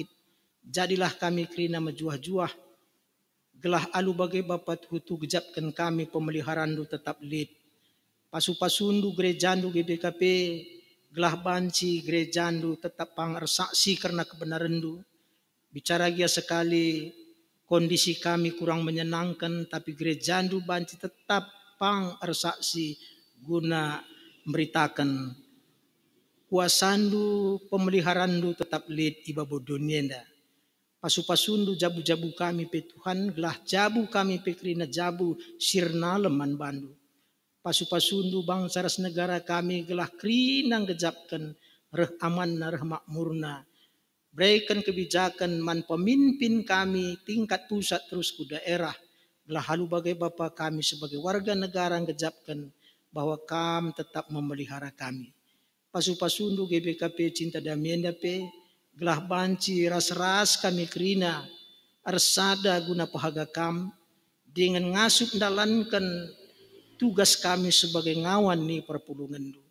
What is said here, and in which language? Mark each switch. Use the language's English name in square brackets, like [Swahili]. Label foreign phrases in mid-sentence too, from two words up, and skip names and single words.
[Batak Karo] Jadilah kami krina majuah-juah. Gelah alu bagai bapat hutu gejapkan kami pemeliharaan du tetap lid. Pasu-pasundu gerejandu GBKP gelah banci gerejandu tetap pangersaksi karena kebenaran du. Bicara gia sekali kondisi kami [Indonesian] kurang menyenangkan [Batak Karo] tapi gerejandu banci tetap pangersaksi [Indonesian] guna memberitakan [Batak Karo] kuasandu pemeliharandu tetap lid iba bodonienda. Pasu-pasundu jabu-jabu kami pe Tuhan gelah jabu kami pe krina jabu sirna leman bandu. Pasu-pasundu bangsa ras negara kami gelah krina gejapkan reh amanna reh makmurna. [Indonesian] Berikan kebijakan man pemimpin kami tingkat pusat terus ke daerah. [Batak Karo] Gelah halu bagai Bapa kami [Indonesian] sebagai warga negara [Batak Karo] gejapkan bahwa kam [Indonesian] tetap memelihara [Batak Karo] kami. Pasu-pasundu GBKP cinta damienda pe gelah banci ras-ras kami krina arsada guna pahaga kam dengan ngasup dalankan tugas kami sebagai ngawan ni perpulungan du.